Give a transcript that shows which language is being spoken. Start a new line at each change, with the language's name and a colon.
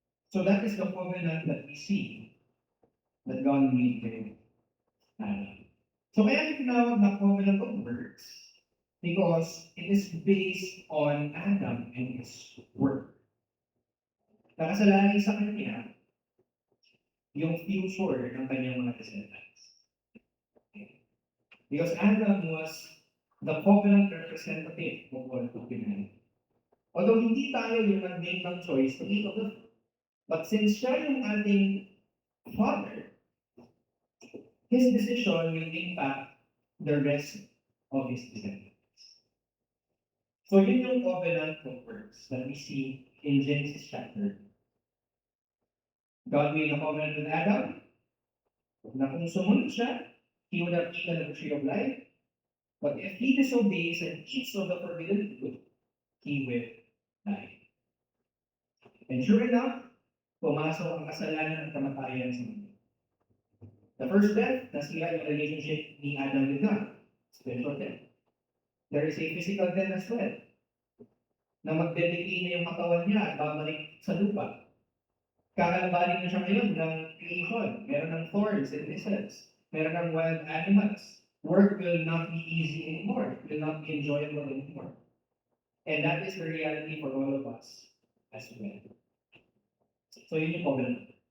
English: So that is the covenant that we see that God made with Adam.
Filipino: So kaya tinawag na
English: covenant of works because it is based on Adam and his work.
Filipino: Nakasalalay sa kanya yung future ng kanyang mga descendants.
English: Because Adam was the covenant representative of all humanity. Although
Filipino: hindi tayo yung nag-make ng
English: choice to eat of the fruit, but since
Filipino: siya yung ating
English: father, his decision will impact the rest of his descendants. So yun yung covenant of works that we see in Genesis chapter. God made a covenant with Adam,
Filipino: na kung sumunod siya,
English: he would have eaten of the tree of life. But if he disobeys and eats of the forbidden fruit, he will die. And sure enough,
Filipino: pumasok ang kasalanan at kamatayan sa mundo.
English: The first death,
Filipino: nasira yung relationship ni
English: Adam with God. Spiritual death. There is a physical death as well. Na magdedecay
Filipino: na yung katawan niya at babalik sa lupa. Kakalabanin na siya ngayon ng creation. Meron ng
English: thorns and thistles. Meron ng wild animals. Work will not be easy anymore. It will not be enjoyable anymore. And that is the reality for all of us as well.
Filipino: So yun yung
English: covenant.